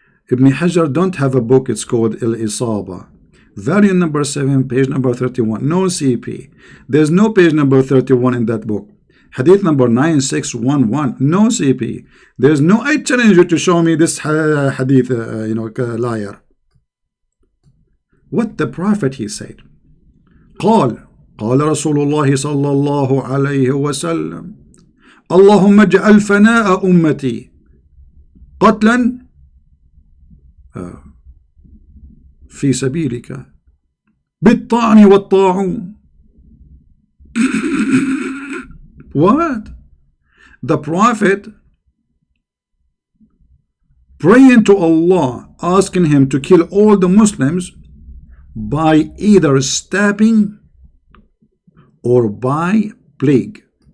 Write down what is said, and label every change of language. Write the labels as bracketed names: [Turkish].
[English] Ibn Hajar don't have a book, it's called Al-Isaba. Volume number 7, page number 31. No CP. There's no page number 31 in that book. Hadith number 9611. No CP. There's no, I challenge you to show me this hadith, you know, liar. What the Prophet, he said. [Arabic] قال رسول الله صلى الله عليه وسلم اللهم اجعل فناء أمتي قتلا في سبيلك بالطعن والطاعون. [English] What? The Prophet praying to Allah, asking him to kill all the Muslims by either stabbing or by plague.